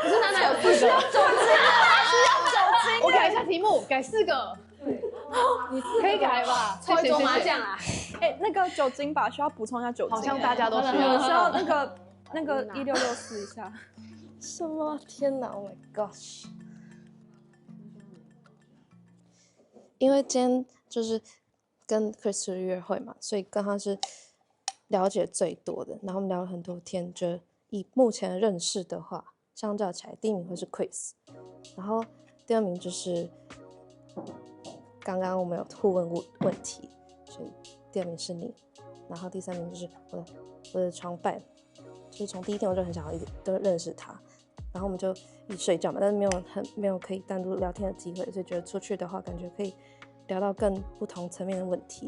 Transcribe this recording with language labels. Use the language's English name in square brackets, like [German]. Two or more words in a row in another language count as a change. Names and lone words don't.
[Chinese] 可是娜娜有4个，需要酒精。我改一下題目，改4個。你可以改吧？抽一桌麻将啊！那個酒精吧，需要補充一下酒精。好像大家都需要那個1664一下。什麼？天哪 ！ [English] Oh my gosh！ [Chinese] 因為今天就是跟 Chris 約會嘛，所以跟他是了解最多的。然後我們聊了很多天，覺得以目前的認識的話，相較起來，第1名會是 Chris， 然後第2名就是剛剛我們有互問問題，所以第2名是你，然後第3名就是我的床伴，就是從第1天我就很想要一直都認識他，然後我們就一起睡覺嘛，但是沒有可以單獨聊天的機會，所以覺得出去的話，感覺可以聊到更不同層面的問題。